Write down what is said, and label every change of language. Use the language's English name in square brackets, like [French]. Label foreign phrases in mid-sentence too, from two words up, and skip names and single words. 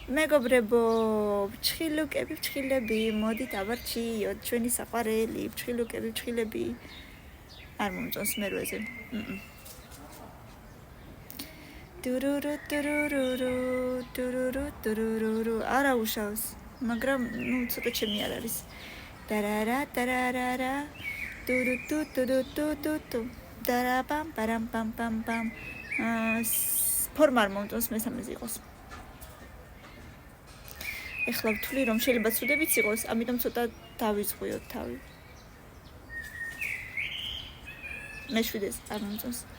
[Georgian] მეგობრებო, ფჩხილუკები, ფჩხილები, მოდით ავარჩიოთ ჩვენი საყვარელი, ფჩხილუკები, ფჩხილები. არ მომწონს მერვეზე. Tururu tururu tururu tururu არა უშავს, მაგრამ ცოტა ჩემი არ არის. Tarara tarara turu tu turu tu tu tu tarapam param pam pam pam. ფორმა არ მომწონს მესამეზე იყოს. ეხლა ვთვლი რომ შეიძლება ცუდებიც იყოს, ამიტომ ცოტა დავიზღვიოთ თავი. მეშვიდეს არ მომწონს.